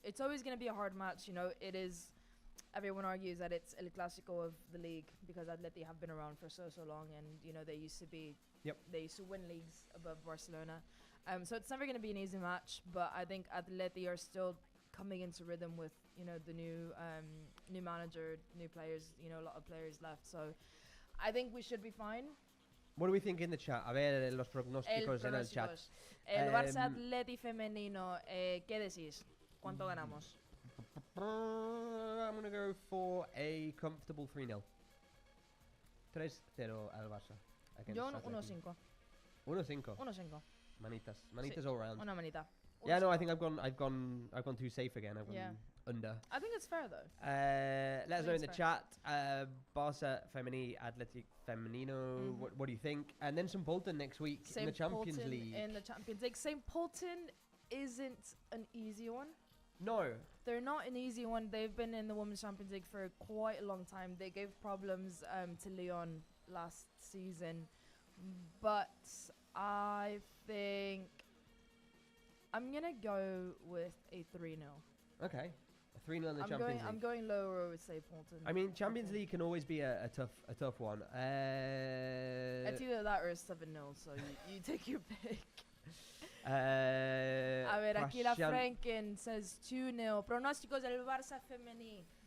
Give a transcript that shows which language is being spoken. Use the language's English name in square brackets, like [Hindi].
[English] It's always going to be a hard match. It is... Everyone argues that it's El Clásico of the league because Atleti have been around for so long, and they used to be they used to win leagues above Barcelona. So it's never going to be an easy match, but I think Atleti are still coming into rhythm with the new manager, new players, a lot of players left. So I think we should be fine. What do we think in the chat? [Spanish] A ver, los pronósticos en el chat. El Barça Atleti femenino, ¿qué decís? ¿Cuánto ganamos? [English] I'm going to go for a comfortable 3-0. [Spanish] 3-0 al Barça. Yo 1-5. 1-5. 1-5. [English] Manitas all round. [Spanish] Una manita. [English] Yeah, no, I think I've gone too safe again. I've gone under. I think it's fair though. Let us know in the chat. Barça Femini, Athletic Femenino. What do you think? And then St. Pölten next week in the Champions League. In the Champions League, St. Pölten isn't an easy one. No. They're not an easy one. They've been in the Women's Champions League for quite a long time. They gave problems to Lyon last season. But I think I'm going to go with a 3-0. Okay. A 3-0 in the Champions League. I'm going lower with St. Pölten. I mean, Champions League can always be a tough one. It's either that or a 7-0, so you take your pick. [Spanish] A ver, aquí la Franken [English] says 2-0. [Spanish] Pronósticos del Barça femení.